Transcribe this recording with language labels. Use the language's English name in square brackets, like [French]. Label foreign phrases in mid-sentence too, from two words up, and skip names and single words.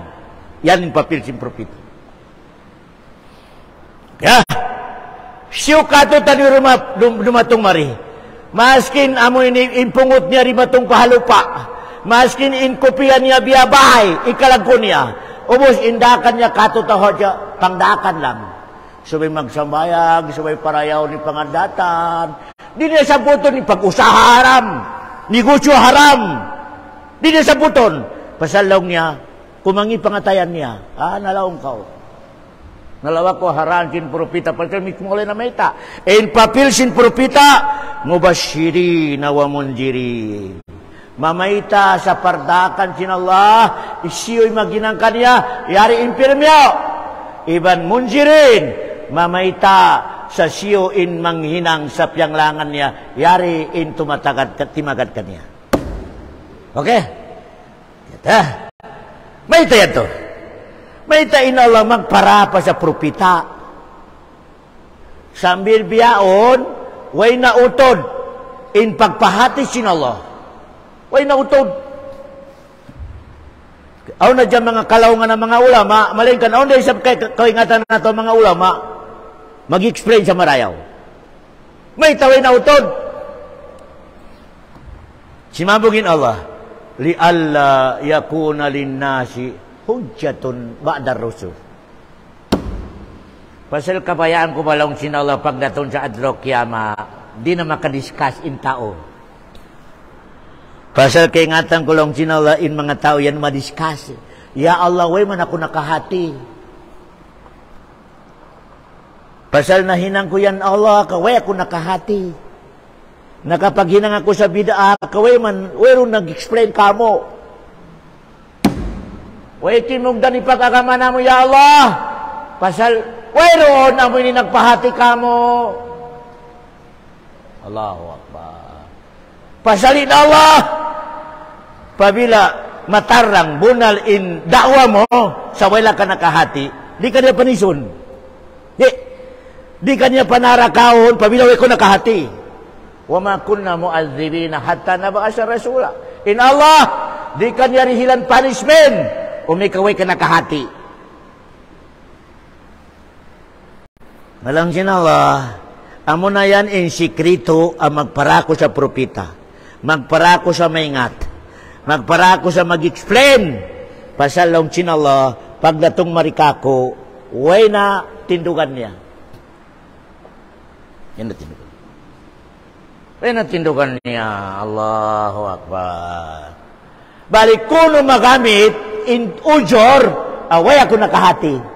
[Tausug] Yan in papil sin propita. Siyo kato tani dumatong mari. Maskin amoy ni inpungot niya rimatong pahalupa. Maskin in kopian niya biyabahay, ikalagko niya. Ubos indakan niya kato taho siya, pangdakan lang. Sabay magsambayag, sabay parayaw ni pangandatan. Di niya sabuton ni pag-usaha haram, negosyo haram. Di niya sabuton. Pasalong niya, kumangi pangatayan niya. Nalaong kao. Nalawa ko haran sin propita. Pasal mismo ulit na maita. In papil sin propita, [Arabic] مبشرا ونذيرا. [Tausug] Mamaita sa pardakan sin Allah, isiyo'y maginang kanya, yari impirmyo. Iban munjirin. Mamaita sa siyo in manghinang sa pianglangan niya, yari in timagad kanya. Okay? Maita yan to. Maita in Allah magparapa sa propita. Sambil biyaon, way na utod in pagpahati sin Allah. Way na utod. Aw na dyan mga kalaungan ng mga ulama, malingkan, aw na isap kaingatan na ito mga ulama, mag-explain sa marayaw. May taway na utod. [Arabic] Simabugin Allah, لئلا يكون للناس حجة بعد الرسل. [Tausug] Pasal kabayaan ko balong sin Allah pagdaton sa adlaw kiyama, di na makadiscuss in tao. Pasal kaingatan ko lang sin Allah in mga tao yan madiscuss. Ya Allah, way man ako nakahati. Pasal nahinang ko yan Allah, kaway ako nakahati. Nakapaghinang ako sa bid'ah, kaway man, wayron nag-explain ka mo. Way tinugdan ipag-agamana mo, ya Allah. Pasal, wayron, amoy ni nagpahati ka mo. Allahu Akbar. Pasalin Allah. Pabila, matarang bunal in dakwa mo sa wala ka nakahati, di ka niya panison. Di ka niya panarakahon, pabilaway ko nakahati. [Arabic] وما كنا معذبين حتى نبعث رسولا. [Tausug] In Allah, di ka niya rihilan punishment, umikaway ka nakahati. Malang Allah, amo na yan in sikrito ang magparako sa propita. Magparako sa maingat. Magparako sa mag-explain. Pasalong Allah, pagdatong marikako, way na tindugan niya. Yan na tindugan. Way na tindugan niya. [Arabic] الله أكبر. [Tausug] Balik kuno magamit in ujor, away ako nakahati.